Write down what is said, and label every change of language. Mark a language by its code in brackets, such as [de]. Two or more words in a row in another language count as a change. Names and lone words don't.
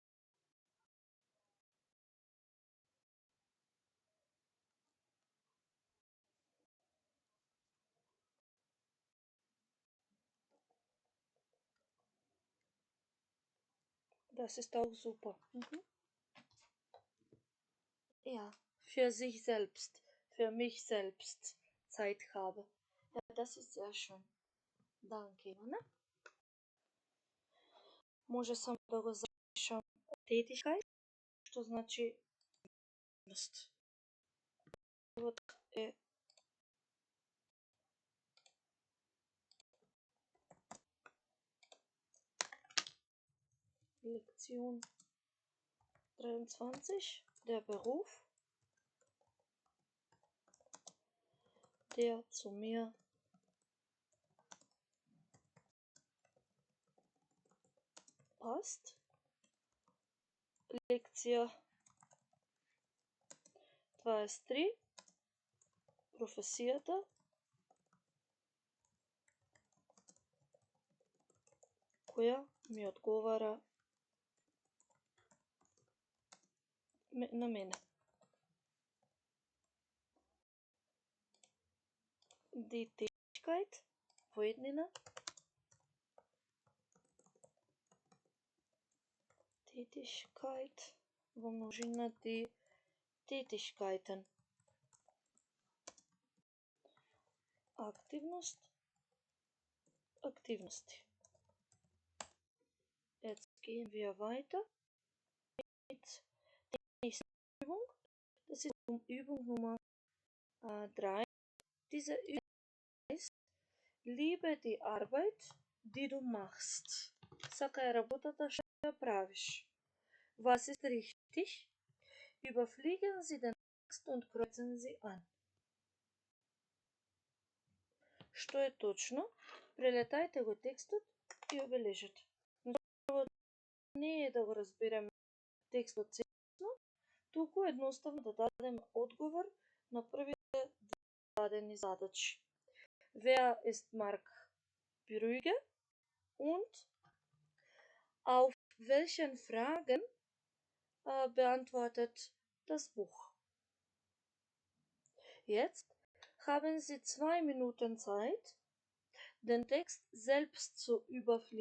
[de] Das ist auch super. Mhm. Ja, für sich selbst, für mich selbst Zeit habe. Ja, das ist sehr schön. Danke, Ivana. [mk] Може само да го запишам тетичкај, што значи ност. Вот е [de] Lektion 23, der Beruf, der zu mir passt. [mk] Lekcija 23, професијата која ми одговара на мене. [de] Die Tätigkeit, воеднина, Tätigkeit, [mk] во множина [de] die Tätigkeiten. [mk] Активност, Aktivnosti. [de] Jetzt gehen wir weiter mit der nächsten Übung. Das ist Übung Nummer 3. Diese Übung heißt, liebe die Arbeit, die du machst. [mk] Сакај работата што ја правиш. [de] Was ist richtig? Überfliegen Sie den Text und kreuzen Sie an. [mk] Што е точно? Прелетајте го текстот и обележете. Не е да го разбереме текстот целосно, туку едноставно да дадеме одговор на првите дадени задачи. [de] Wer ist Mark Brügge? Und auf welchen Fragen beantwortet das Buch? Jetzt haben Sie 2 Minuten Zeit, den Text selbst zu überfliegen.